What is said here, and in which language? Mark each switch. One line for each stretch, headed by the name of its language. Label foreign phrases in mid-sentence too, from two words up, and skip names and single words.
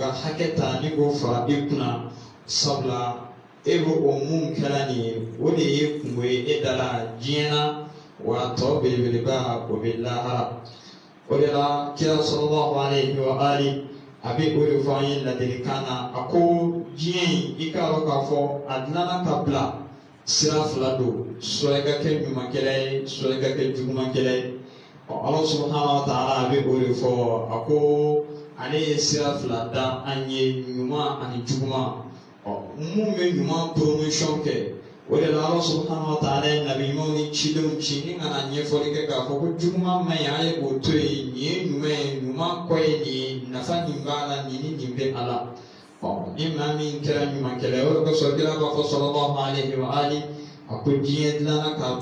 Bambara: ka hakɛ ta ni k'o fara i kunna sabula e bɛ o mun kɛra nin ye o de ye kungo ye e da la diɲɛ na wa tɔ belebeleba o bɛ lahara o de la kira
Arabic: صلى الله عليه وآله
Bambara: a bɛ o de fɔ an ye ladilikan na a ko diɲɛ in i k'a dɔn k'a fɔ a dilanna ka bila sira fila don soit i ka kɛ ɲumankɛla ye soit i ka kɛ jugumankɛla ye.
Arabic: الله سبحانه وتعالى
Bambara: bɛ o de fɔ a ko ale ye sira fila da an ye ɲuman ani juguman mun bɛ ɲuman promotion kɛ o de la
Arabic: الله سبحانه وتعالى
Bambara: ye nabiɲumanw ni cidenw ci ni ka na ɲɛfɔli kɛ k'a fɔ ko juguman man ɲi an ye o to yen nin ye ɲuman ye ɲuman kɔ ye nin ye nafa nin b'a la nin ni nin bɛ a la ni maa min kɛra ɲumankɛla ye o de kosɔn kira b'a fɔ
Arabic: صلى الله عليه وآله
Bambara: a ko diɲɛ dilanna k'a